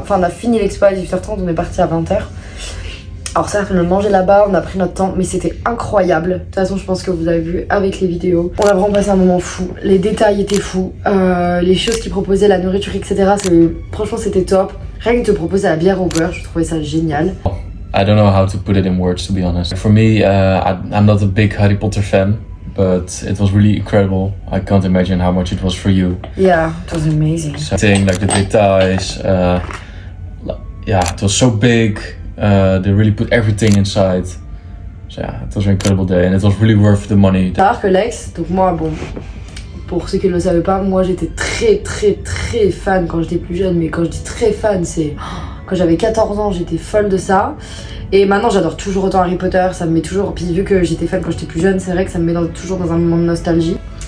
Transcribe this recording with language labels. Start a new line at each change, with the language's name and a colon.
French: Enfin on a fini l'expo à 18h30, on est parti à 20h. Alors ça, on a mangé là-bas, on a pris notre temps, mais c'était incroyable. De toute façon, je pense que vous avez vu avec les vidéos. On a vraiment passé un moment fou. Les détails étaient fous. Les choses qu'ils proposaient, la nourriture, etc. Franchement, c'était top. Rien que de te proposer la bière au beurre, je trouvais ça génial.
English: I don't know how to put it in words, to be honest. For me, I'm not a big Harry Potter fan, but it was really incredible. I can't imagine how much it was for you. Yeah, it was amazing. Something like the details, yeah, it was so big. They really put everything inside. So yeah, it was an incredible day and it was really worth the money.
French: T'as que Lex, donc moi, bon, pour ceux qui ne le savaient pas, moi j'étais très fan quand j'étais plus jeune, mais quand je dis très fan, c'est quand j'avais 14 ans, j'étais folle de ça. Et maintenant j'adore toujours autant Harry Potter, ça me met toujours, puis vu que j'étais fan quand j'étais plus jeune, c'est vrai que ça me met toujours dans un moment de nostalgie.